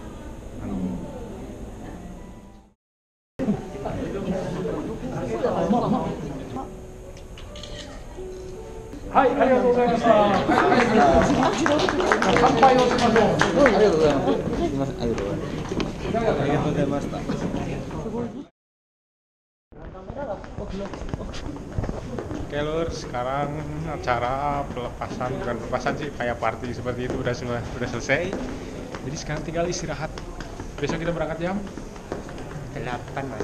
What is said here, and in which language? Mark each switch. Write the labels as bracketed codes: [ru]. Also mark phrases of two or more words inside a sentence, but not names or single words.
[ja] はい、ありがとうございました。乾杯をしましょう。ありがとうございます。すみません、ありがとうございます。ありがとうございました。 [id] Oke lur, sekarang acara bukan pelepasan sih, kayak party seperti itu udah selesai. Jadi sekarang tinggal istirahat. Besok kita berangkat jam 8 mas.